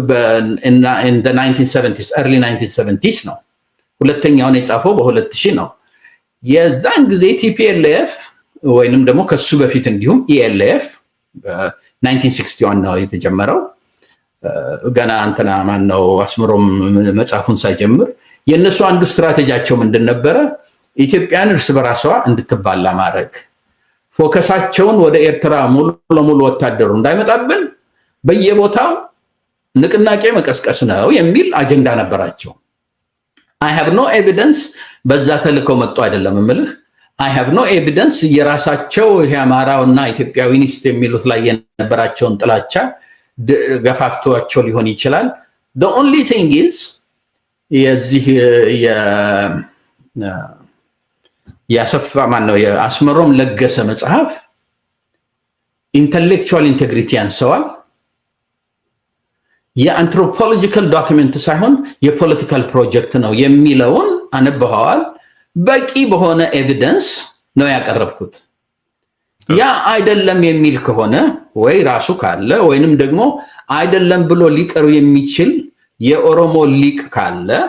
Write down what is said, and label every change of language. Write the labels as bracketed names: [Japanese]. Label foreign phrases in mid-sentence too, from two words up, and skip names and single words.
[Amharic] በ1970s early 1970s ነው። ሁለተኛውን የጻፈው በ2000 ነው። የዛን ጊዜ ቲፒኤልኤፍ ወይንም ደግሞ ከሱ በፊት እንዲሁም ኢኤልኤፍ በ1961 ነው የተጀመረው። ገና እንትና ማን ነው አስምሮም መጽሐፉን ሳይጀምር የነሱ አንዱ ስትራቴጂያቸው ምንድን ነበረ? ኢትዮጵያን እርስ በራሷ እንድትባላ ማድረግ፣ ፎከሳቸውን ወደ ኤርትራ ሙሉ ለሙሉ ወታደሩ እንዳይመጣብን በየቦታው ንቅናቄ መቀስቀስ ነው የሚል አጀንዳ ነበራቸው። [English] I have no evidence [Amharic] በዛ ተልከው መጡ አይደለም እምልህ። [English] I have no evidence [Amharic] የራሳቸው የአማራውና ኢትዮጵያዊኒስት የሚሉት ላይ የነበራቸውን ጥላቻ ገፋፍቷቸው ሊሆን ይችላል። [English] The only thing is [Amharic] የዚህ ያሰፋ ማን ነው የአስመሮም ለገሰ መጽሐፍ [English] intellectual integrity [Amharic] ያንሰዋል። የአንትሮፖሎጂካል ዶክመንት ሳይሆን የፖለቲካል ፕሮጀክት ነው የሚለውን አንብበዋል። በቂ በሆነ ኤቪደንስ ነው ያቀረብኩት። ያ አይደለም የሚል ከሆነ ወይ ራሱ ካለ ወይንም ደግሞ አይደለም ብሎ ሊቀሩ የሚችል የኦሮሞ ሊቅ ካለ